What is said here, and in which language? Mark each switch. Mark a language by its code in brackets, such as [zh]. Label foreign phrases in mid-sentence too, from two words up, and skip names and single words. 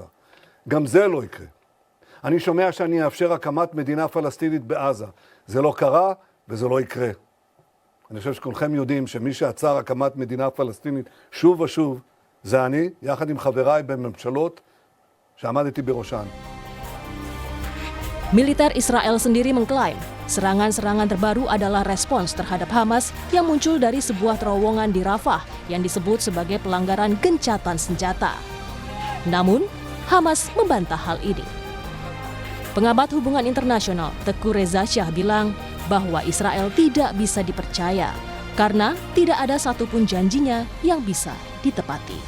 [he] גם זה לא יקרה. אני שומע שאני אאפשר הקמת מדינה פלסטינית בעזה. זה לא קרה וזה לא יקרה. אני חושב שכולכם יודעים שמי שעצר הקמת מדינה פלסטינית שוב ושוב, זה אני, יחד עם חבריי בממשלות שעמדתי בראשן. [id] Militer Israel sendiri mengklaim serangan-serangan terbaru adalah respons terhadap Hamas yang muncul dari sebuah terowongan di Rafah yang disebut sebagai pelanggaran gencatan senjata. Namun, Hamas membantah hal ini. Pengamat hubungan internasional Teguh Reza Shah bilang bahwa Israel tidak bisa dipercaya karena tidak ada satupun janjinya yang bisa ditepati.